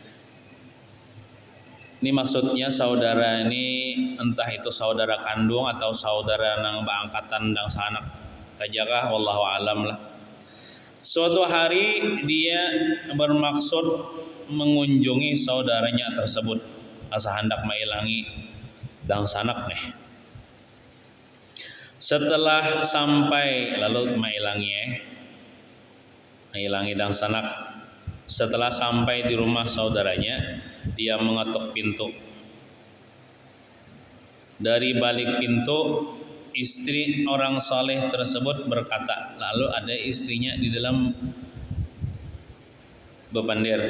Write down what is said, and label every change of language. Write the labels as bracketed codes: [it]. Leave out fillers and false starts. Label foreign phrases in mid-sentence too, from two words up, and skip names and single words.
[bjn] Ini maksudnya saudara ini entah itu saudara kandung atau saudara nang baangkatan dang sanak kajakah [ar] والله أعلم [bjn] lah. [id] Suatu hari dia bermaksud mengunjungi saudaranya tersebut, [bjn] asa hendak mailangi dang sanak nih. Setelah sampai lalu mailangi dang sanak. [id] Setelah sampai di rumah saudaranya, dia mengetuk pintu. Dari balik pintu, istri orang soleh tersebut berkata, [bjn] lalu ada istrinya di dalam bepandir.